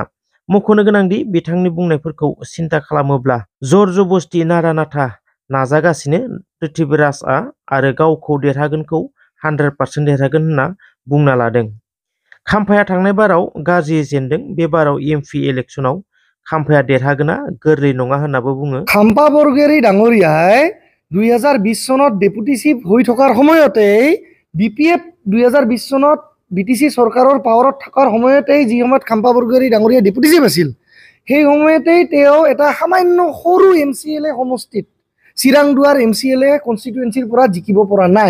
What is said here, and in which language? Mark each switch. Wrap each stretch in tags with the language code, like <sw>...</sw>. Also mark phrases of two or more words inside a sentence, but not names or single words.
<brx>मख'नो गोनांदि बिथांनि बुंनायफोरखौ सिन्था खालामोब्ला जर जबस्ति नारा नाथा नाजागासिनो पृथ्वीराजआ आरो गावखौ देरहागोनखौ 100% देरहागोन होनना बुंना लादों। खाम्फाया थांनाय बाराव गाज्रि जेनदों। बे बाराव एमपि इलेक्शनाव खाम्फाया देरहागोना गोरलै नङा होननाबो बुङो।</brx> <as>खाम्फा बरगयारी डाঙरियाই 2020 চনত ডেপুটি চিফ হৈ থকাৰ সময়তেই বিপিএফ 2020 চনত বিটিসি চৰকাৰৰ পাৱাৰত থকাৰ সময়তেই যি সময়ত খাম্পা বৰগয়াৰী ডাঙৰীয়া ডেপুটি চিফ আছিল সেই সময়তেই তেওঁ এটা সামান্য সৰু এমচিএলএ সমষ্টিত চিৰাংদুৱাৰ এমচিএলএ কনষ্টিটুৱেঞ্চিৰ পৰা জিকিব পৰা নাই।</as>